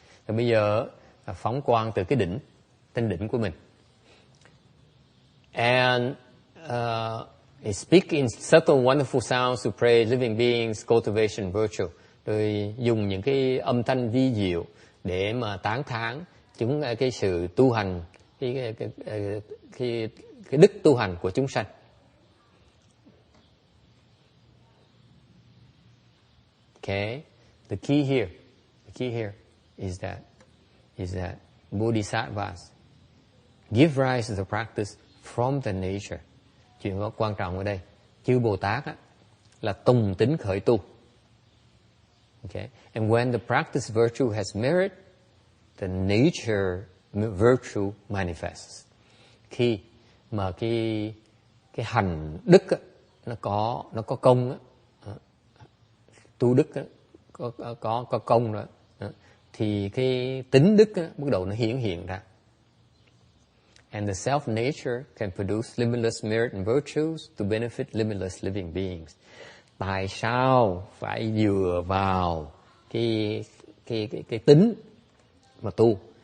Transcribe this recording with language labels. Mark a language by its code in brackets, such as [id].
[vi] Rồi bây giờ phóng quang từ cái đỉnh, tên đỉnh của mình. [en] And he speak in subtle wonderful sounds to praise living beings, cultivation virtue. [vi] Rồi dùng những cái âm thanh vi diệu để mà tán thán chúng cái sự tu hành, cái đức tu hành của chúng sanh. [en] Okay, the key here is that bodhisattvas give rise to the practice from the nature. [vi] Chuyện có quan trọng ở đây, chư Bồ Tát á, là tùng tính khởi tu. [en] Okay, and when the practice virtue has merit, the nature virtue manifests. [vi] Khi mà cái hành đức á, nó có công á, tu đức á, có công rồi, thì cái tính đức á, bắt đầu nó hiện ra. [en] And the self-nature can produce limitless merit and virtues to benefit limitless living beings. [vi] Tại sao phải dựa vào cái tính mà tu?